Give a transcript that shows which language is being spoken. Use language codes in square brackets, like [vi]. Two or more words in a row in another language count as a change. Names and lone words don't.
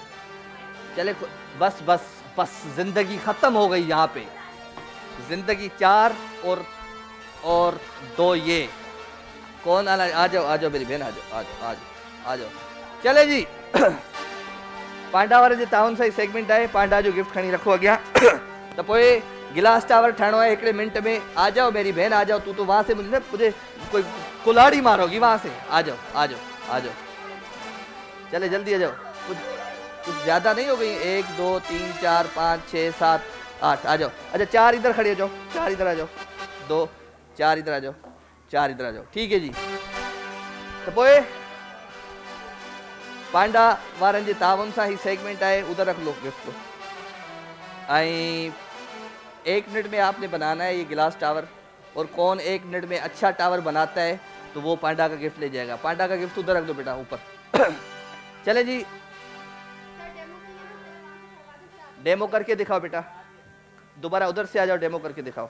[hi] चले बस बस बस, जिंदगी खत्म हो गई यहाँ पे। जिंदगी 4 और 2 ये कौन आना? आ जाओ आ जाओ मेरी बहन, आ जाओ आ जाओ आ जाओ आ जाओ। [sd] चले जी, पांडा वारे जे ताउन सां सेगमेंट है, पांडा जो गिफ्ट खणी रखो अॻियां। तो पोइ गिलास टावर ठाणो है 1 मिनट में। [hi] आ जाओ मेरी बहन, आ जाओ। तू तो वहां से मुझे कोई कुल्हाड़ी मारोगी वहां से। आ जाओ आ जाओ आ जाओ, चले जल्दी आ जाओ। कुछ ज्यादा नहीं हो गई, 1 2 3 4 5 6 7 8, आ जाओ। अच्छा 4 इधर खड़े हो जाओ, 4 इधर आ जाओ, 2 4 इधर आ जाओ, 4 इधर आ जाओ। [sd] ठीक है जी। तो पोइ पांडा वारनि जे तावन सां ही सेगमेंट है, [hi] उधर रख लो गिफ्ट को। आई 1 मिनट में आपने बनाना है ये गिलास टावर, और कौन 1 मिनट में अच्छा टावर बनाता है तो वो पांडा का गिफ्ट ले जाएगा। पांडा का गिफ्ट उधर रख दो बेटा ऊपर। चले जी, डेमो करके दिखाओ बेटा, दोबारा उधर से आ जाओ, डेमो करके दिखाओ।